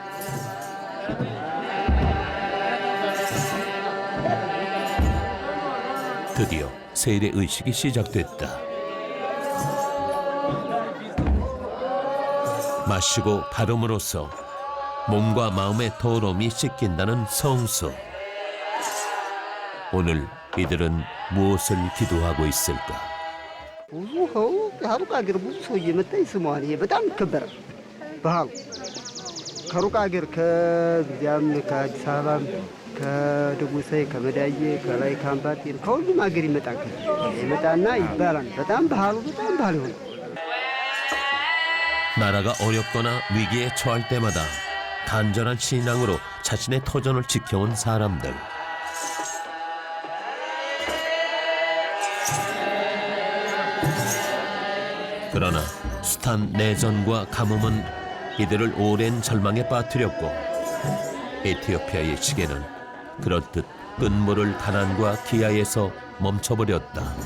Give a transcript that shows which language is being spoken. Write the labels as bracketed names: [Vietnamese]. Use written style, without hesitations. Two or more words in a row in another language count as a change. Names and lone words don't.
[Korean] 드디어 세일의 의식이 시작됐다. 마시고 바름으로써 몸과 마음의 더러움이 씻긴다는 성수. 오늘 이들은 무엇을 기도하고 있을까? [Amharic] ብዙ ሰው ከሩቅ ሀገር ብዙ ሰው እየመጣ ይስመዋል። ይሄ በጣም ይከበራል ባህሉ። ከሩቅ ሀገር ከዚያም ከአዲስ አበባም ከደጉሳይ ከመዳዬ ከላይ ካምባቴ ከሁሉም ሀገር ይመጣና ይባላል። በጣም ባህሉ በጣም ባህል ይሆናል። [Korean] 나라가 어렵거나 위기에 처할 때마다 간절한 신앙으로 자신의 터전을 지켜온 사람들. 그러나 숱한 내전과 가뭄은 이들을 오랜 절망에 빠뜨렸고 에티오피아의 시계는 그렇듯 끝모를 가난과 기아에서 멈춰버렸다.